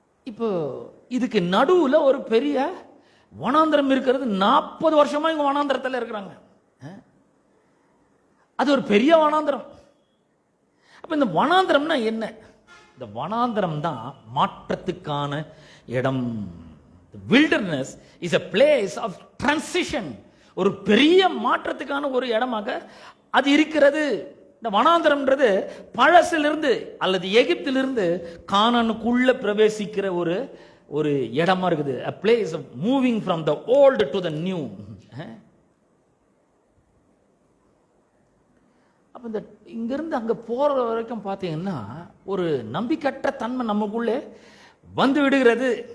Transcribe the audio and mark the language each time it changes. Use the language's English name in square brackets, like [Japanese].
[Tamil] இப்போ இதுக்கு நடுவுல ஒரு பெரிய வனாந்திரம் இருக்கிறது. 40 வருஷமா இங்க வனாந்திரத்தில் இருக்கிறாங்க. அது ஒரு பெரிய வனாந்திரம். அப்ப இந்த வனாந்திரம்னா என்ன? இந்த வனாந்திரம் தான் மாற்றத்துக்கான இடம். [English] wilderness is a place of transition. [Tamil] ஒரு பெரிய மாற்றத்துக்கான ஒரு இடமாக அது இருக்கிறது. இந்த வனாந்திரம்ன்றது பழசிலிருந்து அல்லது எகிப்திலிருந்து கானானுக்குள்ள பிரவேசிக்கிற ஒரு ஒரு இடமா இருக்குது. [English] a place of moving from the old to the new. [Tamil] அப்ப இந்த இங்கிருந்து அங்க போற வரைக்கும் பார்த்தீங்கன்னா ஒரு நம்பிக்கற்ற தன்மை நமக்குள்ளே வந்து விடுகிறது.